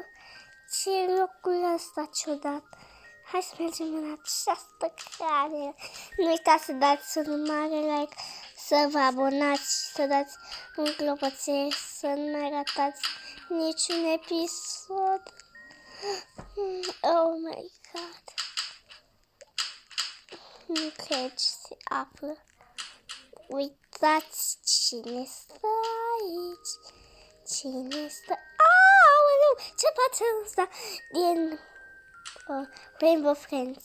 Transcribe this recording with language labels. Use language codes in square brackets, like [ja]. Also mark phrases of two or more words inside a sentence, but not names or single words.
[ro] Ce locul ăsta ciudat! Hai să mergem în această cameră. Nu uitați să dați un mare like, să vă abonați, să dați un clopoțel, să nu mai ratați niciun episod. [en] Oh my god! [ro] Nu cred ce se află. Uitați cine stă aici. Cine stă? Aoleu! Ce face ăsta din Rainbow Friends?